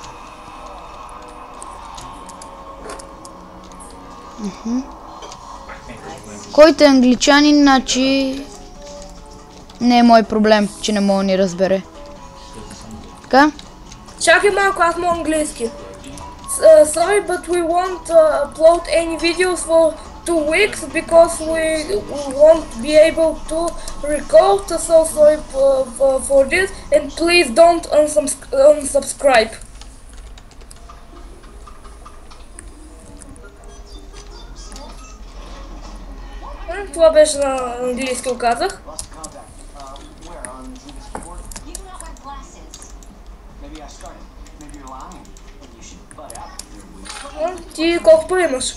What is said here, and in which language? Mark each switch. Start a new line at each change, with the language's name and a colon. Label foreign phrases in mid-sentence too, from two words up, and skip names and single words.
Bulgarian: Който е англичанин, значи не е мой проблем, че не мога да ни разбере. Така? Чакай малко, аз мога английски.
English: Sorry, but we won't upload any videos for 2 weeks because we won't be able to record, so sorry for this, and please don't unsubscribe.
Bulgarian: Това беше на английски, оказах. Ти колко пари имаш?